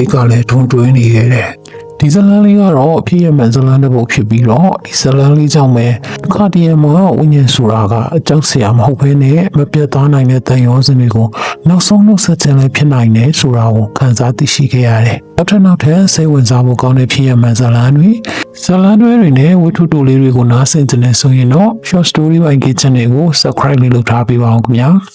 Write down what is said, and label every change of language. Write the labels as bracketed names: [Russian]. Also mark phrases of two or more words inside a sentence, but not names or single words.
[Burmese] တ်ကလည်းတွန်းတွဲနေခဲ့တယ်ဒီဇလန်လေးကတော့အဖြစ်ရမှန်ဇလန်တစ်ပုဒ်ဖြစ်ပြီးတော့ဒီဇလန်လေးကြောင့်ပဲခါတရံမှာဝိညာဉ်ဆိုတာကအကြောက်စရာမဟုတ်ဘဲနဲ့မပြတ်သားနိုင်တဲ့တန်ရောစင်တွေကိုနောက်ဆုံးနှုတ်ဆက်ခြင်းလည်းဖြစ်နိုင်တယ်ဆိုတာကိုခံစားသိရှိခဲ့ရတယ်။နောက်ထပ်စိတ်ဝင်စားဖို့ကောင်းတဲ့ဖြစ်ရမှန်ဇလန်တွေနဲ့ဝတ္ထုတိုလေးတွေကိုနားဆင်ကြနေဆိုရင်တော့ [English] short story by Gate channel [Burmese] ကို subscribe လုပ်ထားပေးပါအောင်ခင်ဗျာ။